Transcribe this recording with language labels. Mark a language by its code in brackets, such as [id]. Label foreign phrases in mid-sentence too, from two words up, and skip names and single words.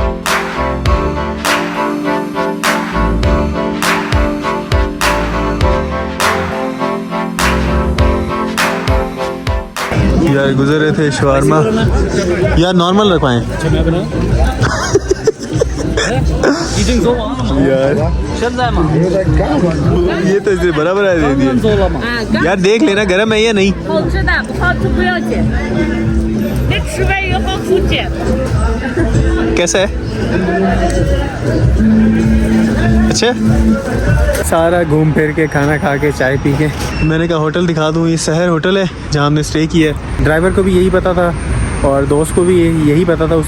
[hi] यार गुजर रहे थे शवारमा, यार नॉर्मल रखवाएं। [zh] 已经做完了吗？ [hi] यार [zh] 现在吗？ [hi] ये तो इसने बराबर दे [zh] 刚 [hi] दिया [zh] 做了吗？ [hi] यार देख लेना गर्म है या नहीं [zh] 好吃的，不好吃不要紧。你吃完以后出去。 [hi] कैसा है अच्छा सारा घूम फिर के खाना खा के चाय पी के मैंने कहा होटल दिखा दूँ ये शहर होटल है जहाँ हमने स्टे किया है ड्राइवर को भी यही पता था और दोस्त को भी यही पता था।